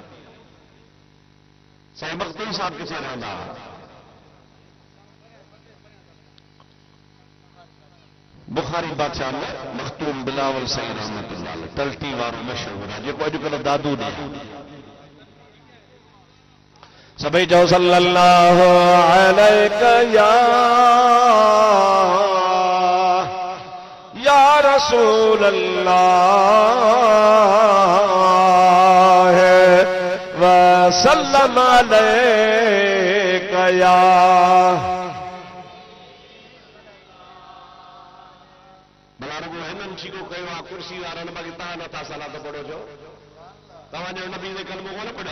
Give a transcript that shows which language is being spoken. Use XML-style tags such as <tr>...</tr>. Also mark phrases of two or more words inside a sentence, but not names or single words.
<sd>साईं मखदूम साहब किथे रहंदा? बुखारी बादशाह में मखदूम बिलावल साईं</sd> <ar>رحمة الله عليه</ar> <sd>टल्टी वारो मशहूर आहे जेको अॼुकल्ह दादू ॾे। सभई चओ</sd> <ar>صلى الله عليك يا رسول الله وسلم عليك يا</ar> <sd>कुर्सी वारनि बाक़ी तव्हां नथा सलात पढ़ो छो? तव्हांजो नबी जे कलमो कोन पढ़ियो?</sd>